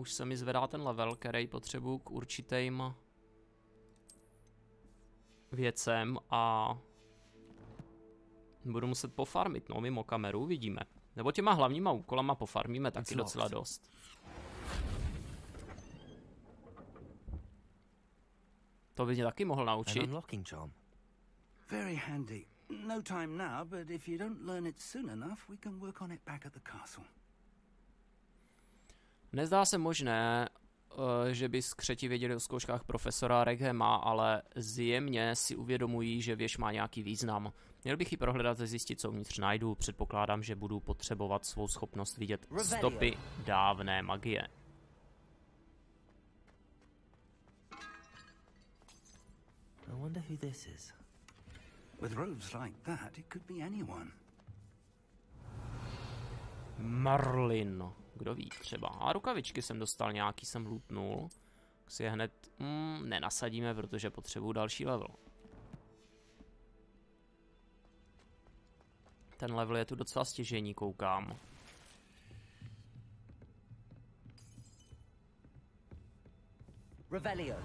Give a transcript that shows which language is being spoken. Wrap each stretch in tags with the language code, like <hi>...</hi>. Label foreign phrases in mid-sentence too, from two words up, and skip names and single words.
<cs>Už se mi zvedá ten level, který potřebuji k určitým věcem a budu muset pofarmit, no, mimo kameru, vidíme. Nebo těma hlavníma úkolama pofarmíme taky docela dost. To by mě taky mohl naučit.</cs> <en>Very handy. No time now, but if you don't learn it soon enough, we can work on it back at the castle.</en> <cs>Nezdá se možné, že by skřeti věděli o zkouškách profesora Rackhama, ale zjemně si uvědomují, že věž má nějaký význam. Měl bych ji prohledat a zjistit, co uvnitř najdu. Předpokládám, že budu potřebovat svou schopnost vidět stopy dávné magie.</cs> <en>I wonder who this is. With robes like that, it could be anyone. Marlin.</en> <cs>Kdo ví, třeba. A rukavičky jsem dostal, nějaký jsem lootnul. Tak si je hned nenasadíme, protože potřebuju další level. Ten level je tu docela stěžejní, koukám. Revelio.</cs>